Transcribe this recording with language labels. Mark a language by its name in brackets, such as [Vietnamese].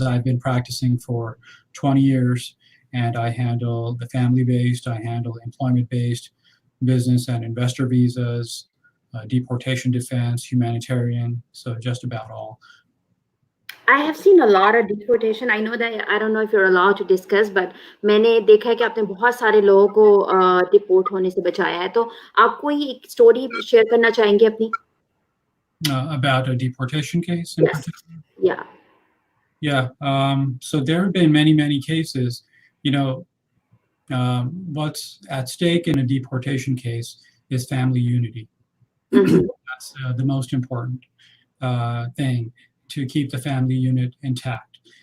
[English] I've been practicing for 20 years, and I handle the family-based, I handle employment-based, business and investor visas, deportation defense, humanitarian, so just about all. I have seen a lot of deportation. I know that I don't know if you're allowed to discuss, but [Hindi] मैंने देखा है कि आपने बहुत सारे लोगों को deport होने से बचाया है. तो आप कोई एक स्टोरी शेयर करना चाहेंगे अपनी? [English] About a deportation case in Yes. particular? Yeah. Yeah, so there have been many, many cases. You know, what's at stake in a deportation case is family unity. Mm-hmm. That's the most important thing, to keep the family unit intact.